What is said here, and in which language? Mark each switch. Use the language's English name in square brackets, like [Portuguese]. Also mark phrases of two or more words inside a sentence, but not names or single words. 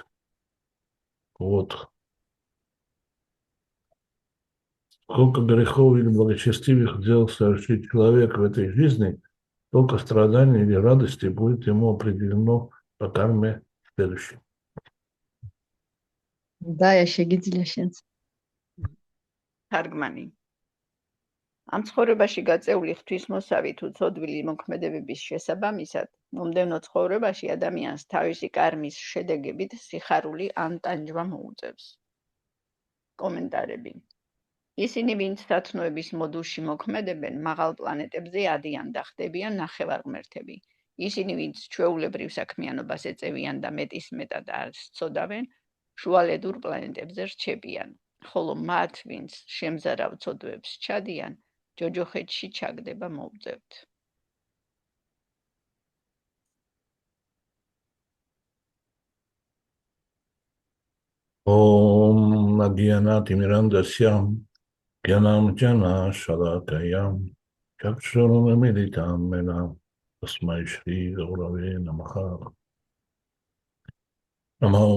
[Russian] Вот. Сколько грехов или благочестивых дел совершит человек в этой жизни, столько страданий или радости будет ему определено по карме следующей. Да, я [Georgian] შეგიძლია შენც. თარგმანი. ამ ცხოვრებაში გაწეული ღვთისმოსავი თუ ცოდვილი მოქმედებების შესაბამისად, მომდევნო ცხოვრებაში ადამიანს თავისი კარმის შედეგებით სიხარული ან ტანჯვა მოუწევს. კომენტარები. ისინი, ვინც სათნოების მოდულში მოქმედებენ, მაღალ პლანეტებზე ადიან და ხდებიან ნახევარღმერთები. ისინი, ვინც ჩვეულებრივ საქმიანობას ეწევიან და მეტისმეტად არ სწოდავენ, შუალედურ პლანეტებზე რჩებიან. ხოლო მათ, ვინც შემზარავ ცოდვებს ჩადიან, ჯოჯოხეთში ჩაგდება მოუწევთ. Ом Агьянати Мирандасьям Гьянам Джана Шалакаям Чакшурам Милитам Менам Тасмай Шри Гаураве Намаха Намао